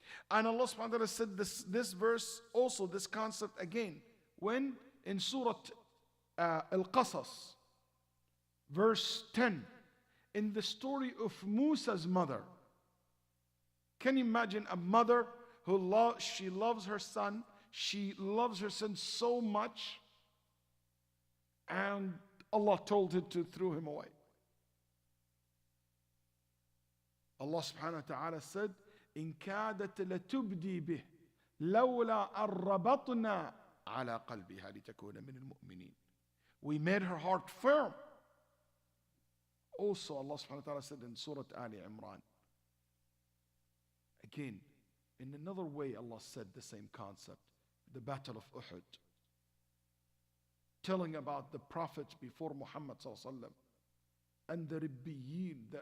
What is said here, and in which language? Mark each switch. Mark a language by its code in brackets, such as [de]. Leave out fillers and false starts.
[en] And Allah subhanahu wa ta'ala said this verse, also this concept again, when in Surah Al Qasas, verse 10, in the story of Musa's mother. Can you imagine a mother who she loves her son, she loves her son so much, and Allah told her to throw him away. Allah subhanahu wa ta'ala said, [ar] إن كادت لتبدي به لولا أن ربطنا على قلبها لتكون من المؤمنين. [en] We made her heart firm. Also Allah subhanahu wa ta'ala said in Surah Al Imran, again, in another way Allah said the same concept, the battle of Uhud, telling about the prophets before Muhammad sallallahu alaihi wasallam and the Ribbiyin,